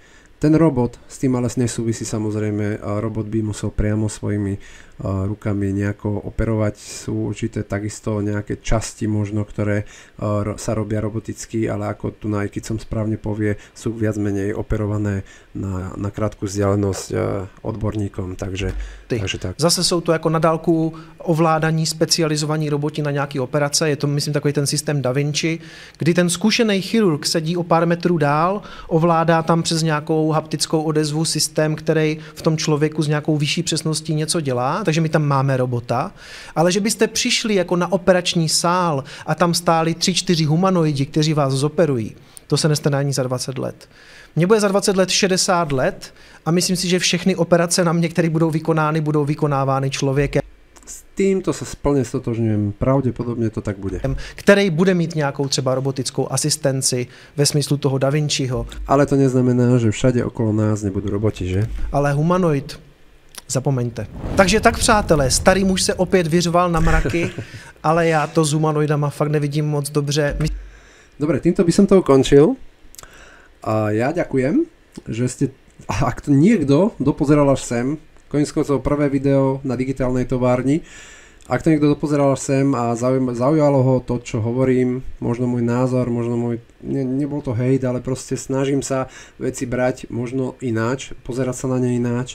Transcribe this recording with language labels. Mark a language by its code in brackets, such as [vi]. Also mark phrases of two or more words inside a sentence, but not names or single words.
[sk] Ten robot, s tým ale nesúvisí samozrejme, robot by musel priamo svojimi rukami nejako operovať. Sú určité takisto nejaké časti možno, ktoré sa robia roboticky, ale ako tu keď som správne povie, sú viac menej operované na krátku vzdialenosť odborníkom, takže tak. [cs] Zase jsou to jako na dálku ovládání specializovaní roboti na nějaké operace, je to myslím takový ten systém Da Vinci, kdy ten zkušený chirurg sedí o pár metrů dál, ovládá tam přes nějakou haptickou odezvu systém, který v tom člověku s nějakou vyšší přesností něco dělá, takže my tam máme robota, ale že byste přišli jako na operační sál a tam stáli 3-4 humanoidi, kteří vás zoperují, to se nestane ani za 20 let. Mně bude za 20 let 60 let a myslím si, že všechny operace na mě, které budou vykonávány člověkem. [sk] S týmto sa plne stotožňujem, pravdepodobne to tak bude. [cs] Který bude mít nějakou třeba robotickou asistenci ve smyslu toho Da Vinciho. [sk] Ale to neznamená, že všade okolo nás nebudú roboti, že? [cs] Ale humanoid, zapomeňte. Takže tak, přátelé, starý muž se opět vyřval na mraky, ale já to s humanoidama fakt nevidím moc dobře. [sk] Dobre, týmto by som to ukončil. A ja ďakujem, že ste, ak to niekto dopozeral až sem, koniec koncov prvé video na digitálnej továrni ak to niekto dopozeral sem a zaujalo ho to, čo hovorím, možno môj názor, možno nebol to hejt, ale proste snažím sa veci brať možno ináč, pozerať sa na ne ináč.